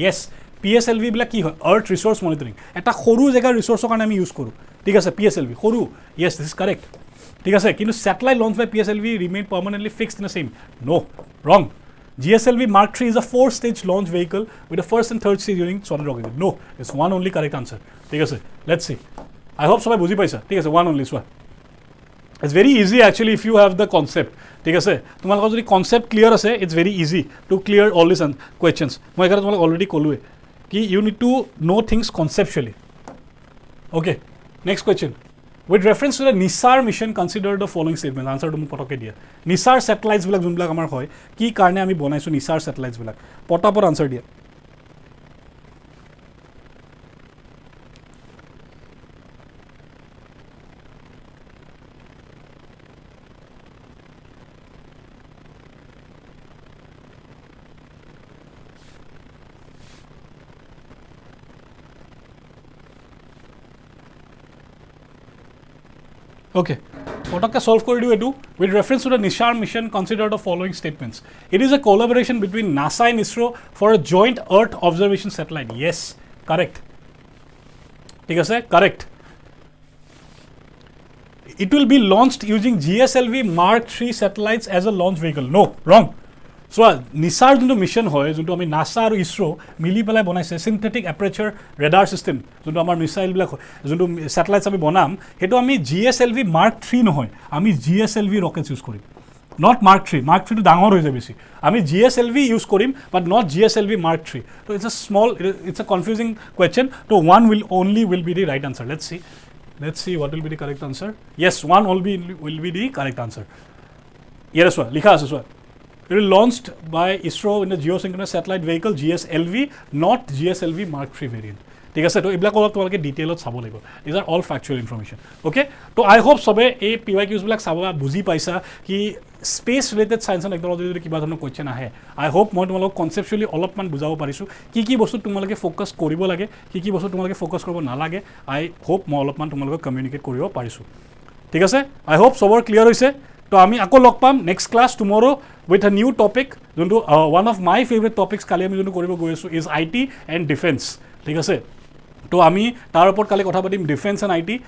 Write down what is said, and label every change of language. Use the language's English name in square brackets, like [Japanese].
[Assamese] Yes, PSLV বিলাক কি হয় Earth resource monitoring. এটা সৰু জায়গাৰ ৰিসোৰ্সৰ কাৰণে আমি ইউজ কৰোঁ ঠিক আছে PSLV সৰু yes this is correct ঠিক আছে কিন্তু [English] satellite launched by PSLV remain permanently fixed in the same no wrong GSLV Mark III is a 4-stage launch vehicle with a first and third stage using solid rocket engine. No, it's one only correct answer. [Assamese] ঠিক আছে, [English] let's see. I hope [Assamese] সবাই বুজি পাইছা, ঠিক আছে, one only চোৱা. [English] It's very easy actually if you have the concept. [Assamese] ঠিক আছে, তোমালোকৰ যদি concept clear আছে, [English] it's very easy to clear all these questions. [Assamese] মই এখানে তোমালোক already ক'লোৱে কি [English] you need to know things conceptually. Okay, next question. With reference to the NISAR mission, consider the following statements. [Assamese] Answer to মোক পটকে দিয়া. NISAR satellites বিলাক যোনবিলাক আমাৰ হয়, কি কাৰণে আমি বনাইছো NISAR satellites বিলাক? পটাপট answer দিয়া. Okay, পটককে solve কৰি দিও এটো. [English] With reference to the NISAR mission, consider the following statements. It is a collaboration between NASA and ISRO for a joint Earth observation satellite. Yes, correct. [Assamese] ঠিক আছে, correct. [English] It will be launched using GSLV Mark III satellites as a launch vehicle. No, wrong. [Assamese] So NISAR যোনটো mission হয়, যোনটো আমি NASA আৰু ISRO মিলি পেলাই বনাইছে সিনথেটিক এপাৰ্চাৰ ৰেডাৰ সিস্টেম, যোনটো আমাৰ মিসাইলবিলাক যোনটো স্যাটেলাইটস আমি বনাম, সেইটো আমি GSLV Mark III নহয়, আমি GSLV ৰকেটস ইউজ কৰিম, not Mark III. Mark III টো ডাঙৰ হৈ যায় বেছি, আমি GSLV ইউজ কৰিম বাট not GSLV Mark III. [English] So it's a confusing question. So one will be the right answer. Let's see what will be the correct answer. Yes, one will be the correct answer. Yes, sir. লিখা আছে sir. It will launched by ISRO in the geosynchronous satellite vehicle GSLV, not GSLV Mark III variant. [Assamese] ঠিক আছে, তো এইবিলাক অলপ তোমালোকে ডিটেইলত চাব লাগিব. [English] These are all factual information. [Assamese] Okay, তো I hope সবে এই PYQs বিলাক চাব বুজি পাইছা কি space related science and technology যদি কিবা ধৰণৰ কোৱেশ্চন আহে, I hope মই তোমালোকক কনসেপচুৱেলি অলপমান বুজাব পাৰিছো কি বস্তু তোমালোকে ফোকাস কৰিব লাগে, কি বস্তু তোমালোকে ফোকাস কৰিব নালাগে. I hope মই অলপমান তোমালোকক কমিউনিকেট কৰিব পাৰিছো. ঠিক আছে, I hope সবৰ ক্লিয়াৰ হৈছে. তো আমি আকৌ লগ পাম next class টুমৰো [English] with a new topic. [Assamese] যোনটো [English] one of my favorite topics [Assamese] কালি আমি যোনটো কৰিব গৈ আছো [English] is IT and defense. [Assamese] ঠিক আছে, তো আমি তাৰ ওপৰত কালি কথা পাতিম ডিফেন্স এণ্ড IT.